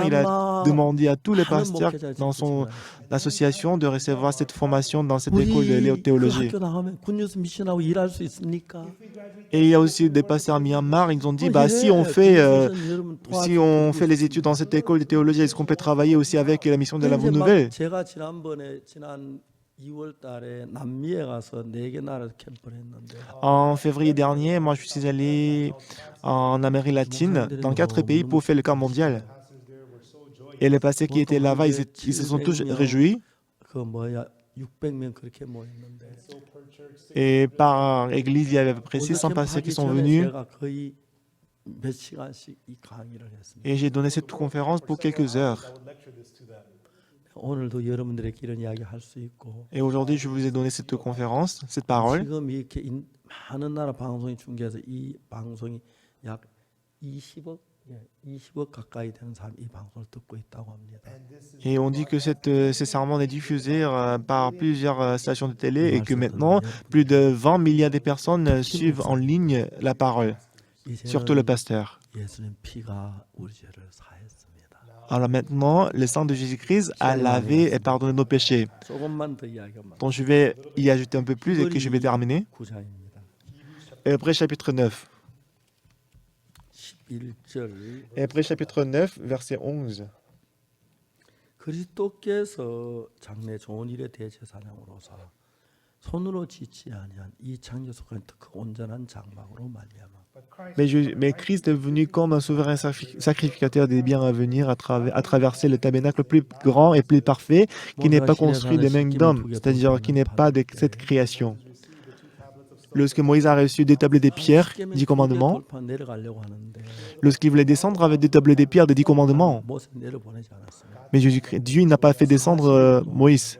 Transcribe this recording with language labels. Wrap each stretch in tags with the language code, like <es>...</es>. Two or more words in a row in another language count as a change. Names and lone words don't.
<fr>Il a demandé à tous les pasteurs dans son association de recevoir cette formation dans cette école de théologie. Et il y a aussi des pasteurs à Myanmar, ils ont dit, bah, si on fait les études dans cette école de théologie, est-ce qu'on peut travailler aussi avec la mission de la Bonne Nouvelle?</fr> <ko>제가 지난 2월 달에 남미에 가서 4개 나라에서 캠프를 했는데</ko> <fr>En février dernier, moi, je suis allé en Amérique latine, dans 4 pays, pour faire le camp mondial. Et les pasteurs qui étaient là-bas, ils se sont tous réjouis.</fr> <ko>그 뭐야 600명 그렇게 모였는데</ko> <fr>Et par église, il y avait à peu près 600 pasteurs qui sont venus.</fr> <ko>제가 거의 몇 시간씩 이 강의를 했습니다.</ko> <fr>Et j'ai donné cette conférence pour quelques heures.</fr> <ko>오늘도 여러분들에게 이런 이야기 할 수 있고</ko> <fr>Et aujourd'hui, je vous ai donné cette conférence, cette parole.</fr> <ko>지금 이렇게 많은 나라 방송이 중계해서 이 방송이 약 20억 가까이 되는 사람이 이 방송을 듣고 있다고 합니다.</ko> <fr>Et on dit que ce sermon est diffusé par plusieurs stations de télé et que maintenant, plus de 20 milliards de personnes suivent en ligne la parole, surtout le pasteur.</fr> <ko>예수님 피가 우리 죄를 사했습니다.</ko> <fr>Alors maintenant, le sang de Jésus-Christ a lavé et pardonné nos péchés.</fr> <ko>조금만 더 이야기하면</ko> <fr>Donc je vais y ajouter un peu plus et que je vais terminer.</fr> <ko>9장입니다.</ko> <fr>Hébreux chapitre 9.</fr> <ko>11절</ko> <fr>Hébreux chapitre 9, verset 11.</fr> <ko>그리스도께서 장래 좋은 일에 대제사장으로서 손으로 짓지 아니한 이 창조 속한 그 온전한 장막으로 말미암아</ko> <fr>Mais Christ est venu comme un souverain sacrificateur des biens à venir à traverser le tabernacle plus grand et plus parfait qui n'est pas construit des mains d'hommes, c'est-à-dire qui n'est pas de cette création. Lorsque Moïse a reçu des tablets de pierre, 10 commandements, lorsqu'il voulait descendre avec des tablets de pierre des 10 commandements, mais Dieu n'a pas fait descendre Moïse.</fr>